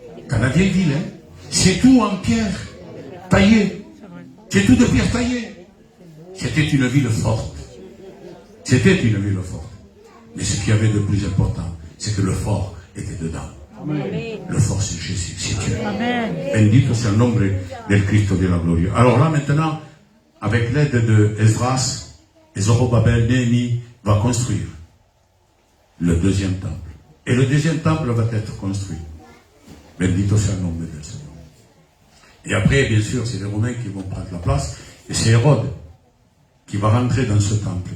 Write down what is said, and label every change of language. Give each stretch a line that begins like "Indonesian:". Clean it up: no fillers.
French: Dans la vieille ville, hein, c'est tout en pierre taillée. C'est tout de pierre taillée. C'était une ville forte. C'était une ville forte. Mais ce qu'il y avait de plus important, c'est que le fort était dedans. Amen. Le fort, c'est Jésus, c'est Dieu. Amen.
Spanish: Bendito sea el nombre del Cristo de la gloria.
French: Alors là, maintenant, avec l'aide de Esdras, Zorobabel, Néhémie va construire le deuxième temple. Et le deuxième temple va être construit.
Spanish: Bendito sea el nombre del
French: Seigneur. Et après, bien sûr, c'est les Romains qui vont prendre la place. Et c'est Hérode qui va rentrer dans ce temple.